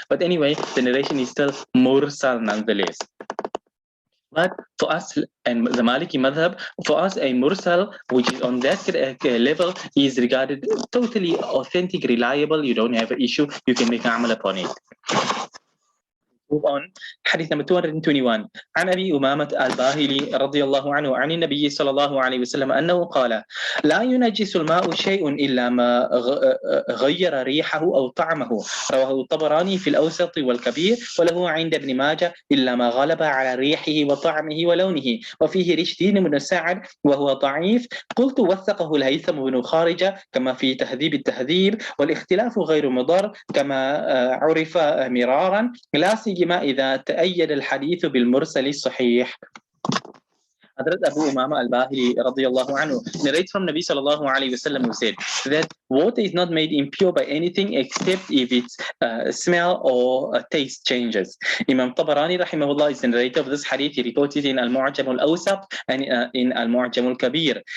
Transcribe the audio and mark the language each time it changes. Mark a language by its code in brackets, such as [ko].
[en] But anyway, the narration is still mursal nonetheless. But for us and the Maliki madhab, for us a mursal which is on that level is regarded totally authentic, reliable. You don't have an issue. You can make amal upon it. Move on. Hadith number 221. [ar] عن أبي أمامة الباهلي رضي الله عنه عن النبي صلى الله عليه وسلم أنه قال: لا ينجس الماء شيء إلا ما غير ريحه أو طعمه. رواه الطبراني في الأوسط والكبير، وله عند ابن ماجه إلا ما غلب على ريحه وطعمه ولونه. وفيه رشدين بن سعد وهو ضعيف. قلت وثقه الهيثم بن خارجة كما في تهذيب التهذيب، والاختلاف غير مضر كما عرف مرارا، لا سيما إذا تأيد الحديث بالمرسل الصحيح. [en] Hazrat Abu Umama al-Bahili radiyallahu anhu narrates from Nabi sallallahu alayhi wasallam who said that water is not made impure by anything except if its smell or taste changes. Imam Tabarani rahimahullah is the narrator of this hadith. He reports it in Al-Mu'jam al-Awsat and in Al-Mu'jam al-Kabir.